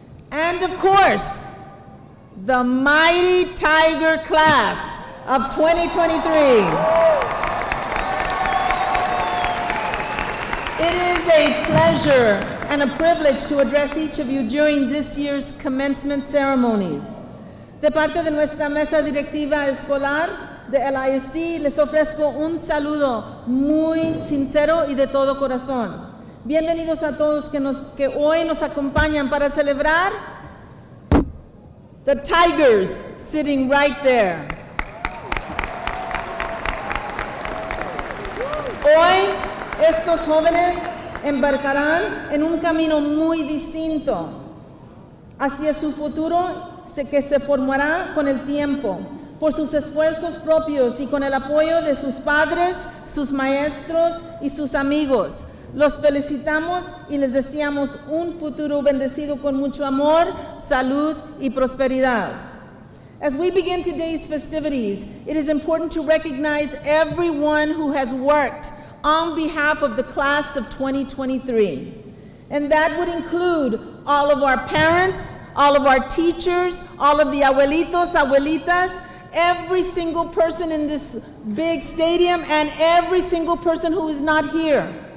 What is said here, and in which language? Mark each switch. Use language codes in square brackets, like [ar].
[en] And of course, the mighty Tiger class of 2023. It is a pleasure and a privilege to address each of you during this year's commencement ceremonies. [es] De parte de nuestra mesa directiva escolar de LISD, les ofrezco un saludo muy sincero y de todo corazón. Bienvenidos a todos que hoy nos acompañan para celebrar [en] the Tigers sitting right there. [es] Hoy, estos jóvenes embarcarán en un camino muy distinto hacia su futuro que se formará con el tiempo, por sus esfuerzos propios y con el apoyo de sus padres, sus maestros y sus amigos. Los felicitamos y les deseamos un futuro bendecido con mucho amor, salud y prosperidad. [en] As we begin today's festivities, it is important to recognize everyone who has worked on behalf of the class of 2023. And that would include all of our parents, all of our teachers, all of the abuelitos, abuelitas, every single person in this big stadium, and every single person who is not here.